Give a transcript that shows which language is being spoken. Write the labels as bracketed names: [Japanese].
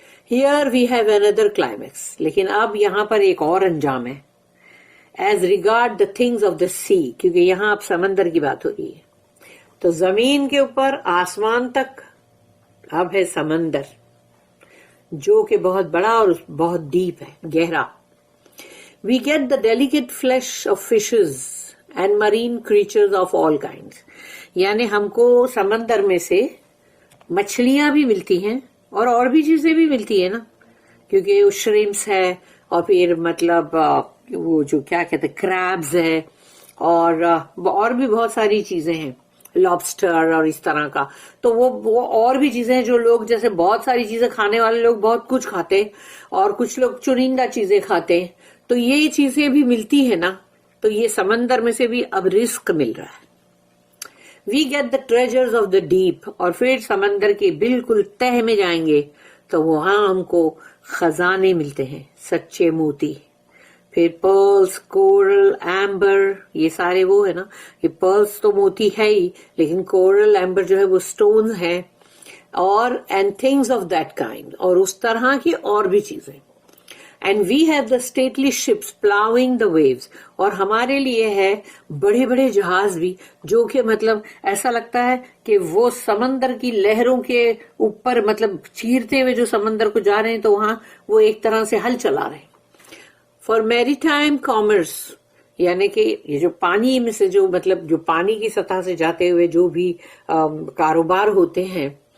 [English] here we have another climax, [Urdu] لیکن اب یہاں پر ایک اور انجام ہے. [English] as regard the things of the sea, [Urdu] کیونکہ یہاں اب سمندر کی بات ہو رہی ہے. تو زمین کے اوپر آسمان تک اب ہے سمندر جو کہ بہت بڑا اور بہت ڈیپ ہے, گہرا. [English] We get the delicate flesh of fishes and marine creatures of all kinds. [Urdu] یعنی ہم کو سمندر میں سے مچھلیاں بھی ملتی ہیں اور بھی چیزیں بھی ملتی ہیں نا, کیونکہ وہ شریمپس ہے اور پھر مطلب وہ جو کیا کہتے ہیں کریبز ہے اور بھی بہت ساری چیزیں ہیں, لابسٹر اور اس طرح کا. تو وہ اور بھی چیزیں ہیں جو لوگ جیسے بہت ساری چیزیں کھانے والے لوگ بہت کچھ کھاتے اور کچھ لوگ چنندہ چیزیں کھاتے, تو یہ چیزیں بھی ملتی ہیں نا. تو یہ سمندر میں سے بھی اب رزق مل رہا ہے. [English] we get the treasures of the deep, [Urdu] اور پھر سمندر کے بالکل تہ میں جائیں گے تو وہاں ہم کو خزانے ملتے ہیں, سچے موتی. پھر پرلز, کورل, ایمبر, یہ سارے وہ ہے نا, یہ پرلز تو موتی ہے ہی, لیکن کورل ایمبر جو ہے وہ سٹونز ہیں, اور [English] and things of that kind, [Urdu] اور اس طرح کی اور بھی چیزیں. [English] And we have the stately ships plowing the waves. [Urdu] اور ہمارے لیے ہے بڑے بڑے جہاز بھی جو کہ مطلب ایسا لگتا ہے کہ وہ سمندر کی لہروں کے اوپر مطلب چیرتے ہوئے جو سمندر کو جا رہے ہیں تو وہاں وہ ایک طرح سے ہل چلا رہے ہیں. [English] for maritime commerce [Urdu] یعنی کہ یہ جو پانی میں سے جو مطلب جو پانی کی سطح سے جاتے ہوئے جو بھی کاروبار ہوتے ہیں.